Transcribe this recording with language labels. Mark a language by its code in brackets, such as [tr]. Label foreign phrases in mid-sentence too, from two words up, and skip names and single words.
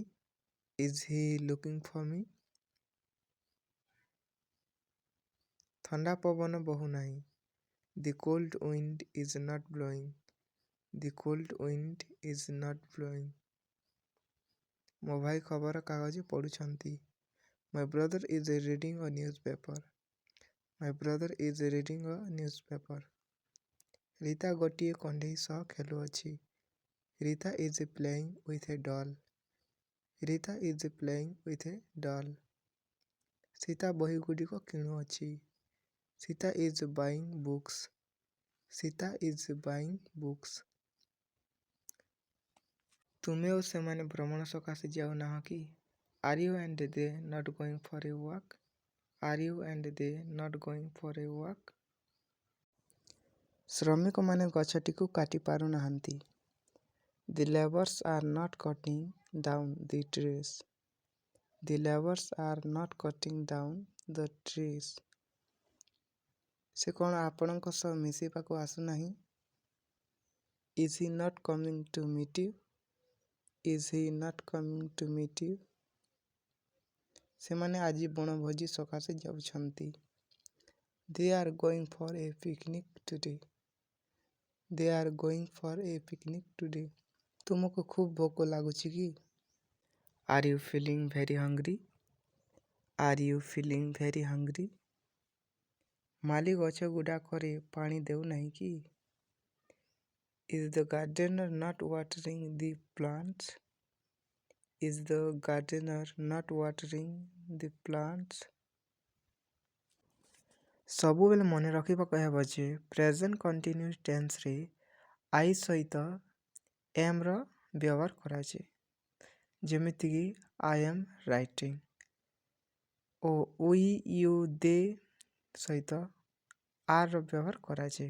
[en] Is he looking for me? [or] ଥଣ୍ଡା ପବନ ବହୁନାହିଁ। [en] The cold wind is not blowing. The cold wind is not blowing. [or] ମୋ ଭାଇ ଖବର କାଗଜ ପଢ଼ୁଛନ୍ତି। [en] My brother is reading a newspaper. My brother is reading a newspaper. [or] ରୀତା ଗୋଟିଏ କଣ୍ଢେଇ ସହ ଖେଳୁଅଛି. [en] ରୀତା is playing with a doll. ରୀତା is playing with a doll. [or] ସୀତା ବହିଗୁଡ଼ିକ କିଣୁଅଛି. [en] ସୀତା is buying books. ସୀତା is buying books. [or] ତୁମେ ଓ ସେମାନେ ଭ୍ରମଣ ସକାଶେ ଯାଉନାହଁ କି? [en] Are you and they not going for a walk? Are you and they not going for a walk? [or] ଶ୍ରମିକମାନେ ଗଛଟିକୁ କାଟି ପାରୁନାହାନ୍ତି. [en] The laborers are not cutting down the trees. The laborers are not cutting down the trees. [or] ସେ କ'ଣ ଆପଣଙ୍କ ସହ ମିଶିବାକୁ ଆସୁନାହିଁ? [en] Is he not coming to meet you? Is he not coming to meet you? [or] ସେମାନେ ଆଜି ବଣଭୋଜି ସକାଶେ ଯାଉଛନ୍ତି. [en] They are going for a picnic today. They are going for a picnic today. [or] ତୁମକୁ ଖୁବ୍ ଭୋକ ଲାଗୁଛି କି? [en] Are you feeling very hungry? Are you feeling very hungry? [or] ମାଲି ଗଛ ଗୁଡ଼ାକରେ ପାଣି ଦେଉନାହିଁ କି? [en] Is the gardener not watering the plants? Is the gardener not watering the plants? [or] ସବୁବେଳେ ମନେ ରଖିବାକୁ ହେବ ଯେ [en] present continuous tense [or] ଆଇ ସହିତ ଏମ୍ର ବ୍ୟବହାର କରାଯାଏ. ଯେମିତିକି [en] I am writing [or] ଓ [en] we you they [or] ସହିତ ଆର୍ର ବ୍ୟବହାର କରାଯାଏ.